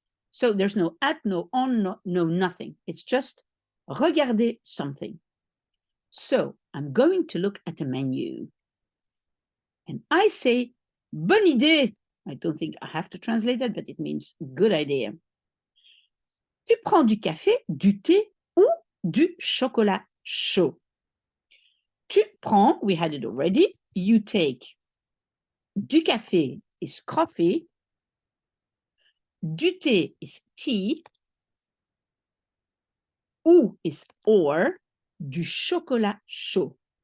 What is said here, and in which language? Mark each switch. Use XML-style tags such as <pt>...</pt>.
<en>So there's no at, no on, no nothing. It's just regarder something. So I'm going to look at a menu. And I say,</en> <fr>bonne idée.</fr> <en>I don't think I have to translate that, but it means good idea.</en> <fr>Tu prends du café, du thé ou du chocolat chaud. Tu prends,</fr> <en>we had it already, you take.</en> <fr>Du café</fr> <en>is coffee.</en> <fr>Du thé</fr> <en>is tea. Ou is or.</en> <fr>Du chocolat chaud.</fr>